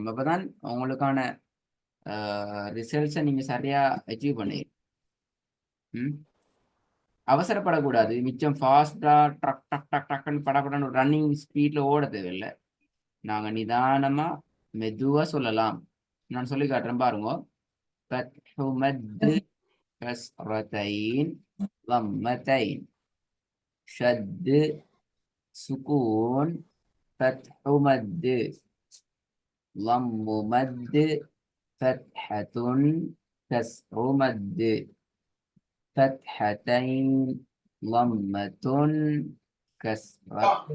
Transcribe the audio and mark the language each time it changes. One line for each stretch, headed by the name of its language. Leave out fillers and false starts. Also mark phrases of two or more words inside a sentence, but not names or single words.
Tamil: அப்பதான் உங்களுக்கான ரிசல்ட்ஸை நீங்க சரியா அச்சீவ் பண்ணீங்க. அவசரப்படக்கூடாது. மிச்சம் ஃபாஸ்டா ட்ரக் டக் டக் டக்குன்னு படப்படன்னு
English: running speedla
Tamil: ஓட தேவையில்லை. நாங்க நிதானமா மெதுவா சொல்லலாம். நான் சொல்லி காட்டுறேன் பாருங்க.
Arabic: فتح مد كسرتين ضمتين شد سكون فتح مد ضم مد فتحة كسر مد فتحتين ضمة كسرة